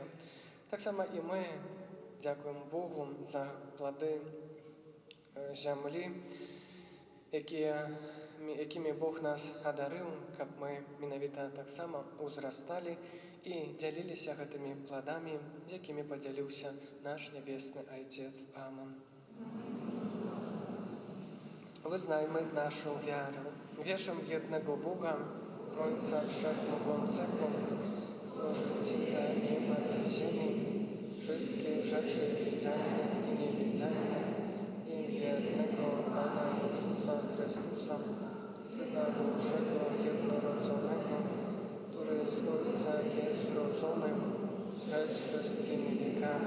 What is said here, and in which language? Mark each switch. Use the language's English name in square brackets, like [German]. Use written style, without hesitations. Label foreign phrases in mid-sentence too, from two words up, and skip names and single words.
[Belarusian] Таксама і мы дзякуем Богу за плады зямлі, якімі Бог нас адарыў, каб мы менавіта таксама ўзрасталі і дзяліліся гэтымі пладамі, якімі падзяліўся наш нябесны Айцец. Аман. [Polish] Wyznajmy naszą wiarę. Wierzę w jednego Boga, Ojca Wszechmogącego, Stworzyciela nieba i ziemi, wszystkie rzeczy widzialne i niewidzialne, i wiernego Pana Jezusa Chrystusa, Syna Bożego jednorodzonego, który z Ojca jest zrodzony przez wszystkimi wiekami.